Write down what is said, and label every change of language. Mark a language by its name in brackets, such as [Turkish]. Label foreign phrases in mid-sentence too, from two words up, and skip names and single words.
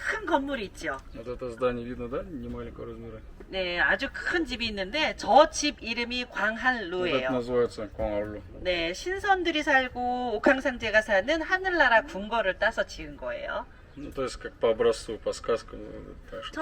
[Korean] 건물이 있죠. [Russian] Вот это здание видно, да? Не маленького размера. [Korean] 네, 아주 큰 집이 있는데 저 집 이름이 [Russian] Вот это [Korean] 광한루예요. [Russian] называется Куангалу. [Korean] 네, 신선들이 살고 옥황상제가 사는 하늘나라 궁궐을 따서 지은 거예요. [Russian] Ну, то есть как по образцу, по сказкам. Так что